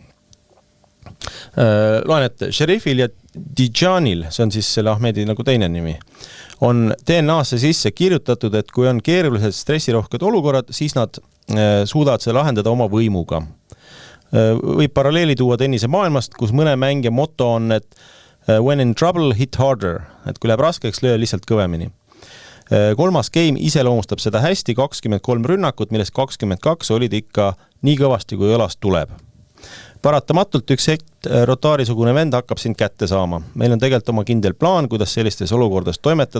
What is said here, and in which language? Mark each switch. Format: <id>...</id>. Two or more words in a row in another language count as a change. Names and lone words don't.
<et>Loen, et Sherifil ja Dijanil, see on siis selle Ahmedi nagu teine nimi, on DNA-sse sisse kirjutatud, et kui on keerulised stressirohked olukorrad, siis nad suudavad seda lahendada oma võimuga. Võib paralleeli tuua tennise maailmast, kus mõne mängija moto on, et</et> <en>when in trouble, hit harder,</en> <et>et kui läheb raskeks, löö lihtsalt kõvemini. Kolmas game iseloomustab seda hästi, 23 rünnakut, millest 22 olid ikka nii kõvasti, kui õlast tuleb. Paratamatult üks hetk Rotari-sugune vend hakkab sind kätte saama. Meil on tegelikult oma kindel plaan, kuidas sellistes olukordades toimetada.</et>